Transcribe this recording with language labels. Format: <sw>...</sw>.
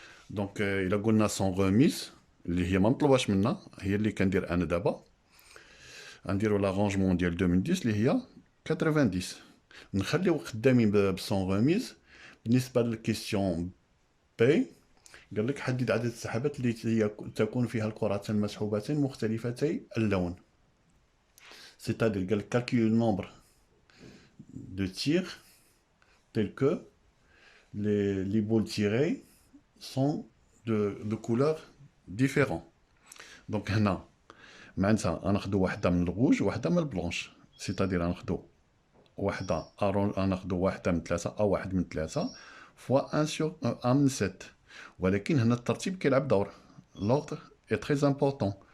<ar>دونك الا قلنا سون ريميز اللي هي ما مطلوباش منا، هي اللي كندير انا دابا، غنديروا لارونجمون ديال 2 من 10 اللي هي 90. نخليو خدامين بسون ريميز. بالنسبه للكيستيون بي قال لك حدد عدد السحبات التي هي تكون فيها الكرتان المسحوبتين مختلفتي اللون.</ar> <fr>C'est-à-dire qu'elle calcule le nombre de tirs tels que les boules tirées sont de couleurs différentes.</fr> <ar>Donc هنا معناتها غناخدو واحدة من الغوج وواحدة من البلونش،</ar> <fr>c'est-à-dire</fr> <ar>غناخدو واحدة غناخدو واحدة من 3 أو واحد من 3 فوا 1 sur 1 من 7. ولكن هنا الترتيب كيلعب دور،</ar> <fr>l'ordre est très important.</fr>